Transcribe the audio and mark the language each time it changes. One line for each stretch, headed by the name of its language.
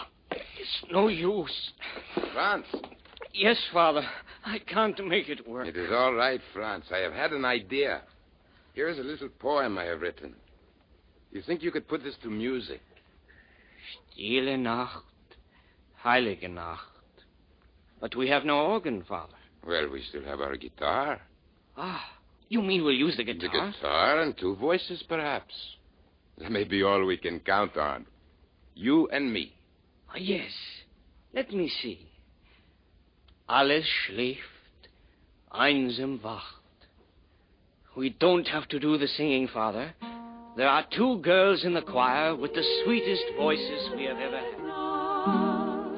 English: It's no use. Franz. Yes, Father. I can't make it work. It is all right, Franz. I have had an idea. Here is a little poem I have written. You think you could put this to music?
German: Stille Nacht, heilige Nacht.
English: But we have no organ, Father. Well, we still have our guitar. Ah, you mean we'll use the guitar? The guitar and two voices, perhaps. That may be all we can count on. You and me. Ah, yes. Let me see.
German: Alles schläft, einsam wacht.
English: We don't have to do the singing, Father. There are two girls in the choir with the sweetest voices we have ever had.